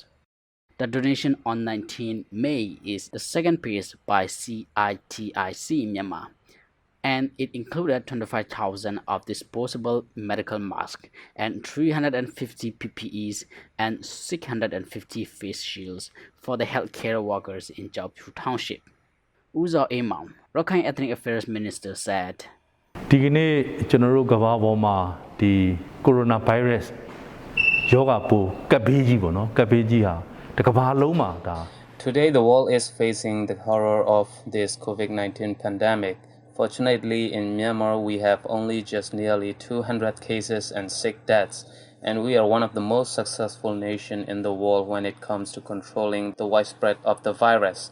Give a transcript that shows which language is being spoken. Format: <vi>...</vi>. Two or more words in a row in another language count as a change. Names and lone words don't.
<en>The donation on 19 May is the second piece by CITIC Myanmar, and it included 25,000 of disposable medical masks and 350 PPEs and 650 face shields for the healthcare workers in Tamwe Township. Wu Zaw-a-Mound, Rakhine Ethnic Affairs Minister, said,</en> <my>ဒီကနေ့ကျွန်တော်တို့ကမ္ဘာပေါ်မှာဒီကိုရိုနာဗိုင်းရပ်စ်ရောဂါပိုးကပ်ဘေးကြီးပေါ့နော်ကပ်ဘေးကြီးဟာတကမ္ဘာလုံးမှာဒါ</my> <en>Today the world is facing the horror of this COVID-19 pandemic Fortunately, in Myanmar, we have only just nearly 200 cases and 6 deaths, and we are one of the most successful nations in the world when it comes to controlling the widespread of the virus.</en>